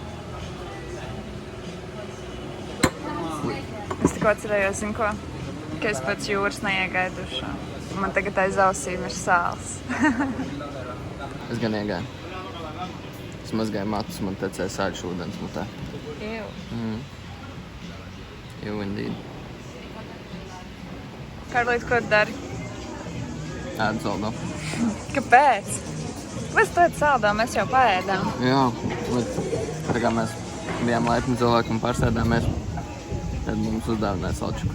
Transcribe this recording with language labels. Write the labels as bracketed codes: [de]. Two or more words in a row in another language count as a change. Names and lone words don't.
[lv] Es tikko atcerējos, zinu ko, ka es pēc jūras neiegāju dušā. Man tagad aiz ausīm ir sāls. Es gan iegāju. Es mazgāju matus, man tecēja sāļš ūdens mutē. Ew. [en] You indeed. [lv] Kārlīt, ko tu dari? Ēdu saldo. Kāpēc? Mēs to saldā, mēs jau paēdām. Jā, bet tā kā mēs bijām laipni cilvēki un pārsēdāmies, tad mums uzdāvināja salčuku.